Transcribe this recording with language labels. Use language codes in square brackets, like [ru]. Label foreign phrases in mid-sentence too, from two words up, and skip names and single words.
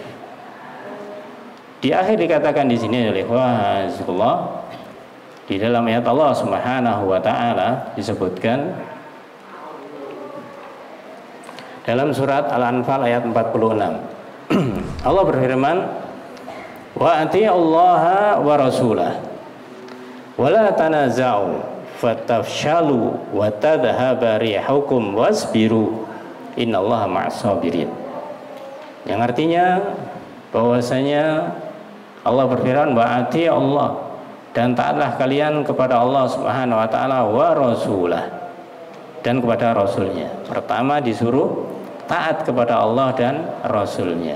[id] Di akhir dikatakan di sini oleh ikhwah, di dalam ayat Allah [ar] سبحانه وتعالى [id] disebutkan dalam surat Al-Anfal ayat 46. Allah berfirman, [ar] "وأطيعوا الله ورسوله ولا تنازعوا فتفشلوا وتذهب ريحكم واصبروا إن الله مع الصابرين." [id] Yang artinya bahwasanya Allah berfirman, [ar] "وأطيعوا الله," [id] dan taatlah kalian kepada Allah [ar] سبحانه وتعالى, ورسوله, [id] dan kepada rasulnya. Pertama disuruh taat kepada Allah dan rasulnya.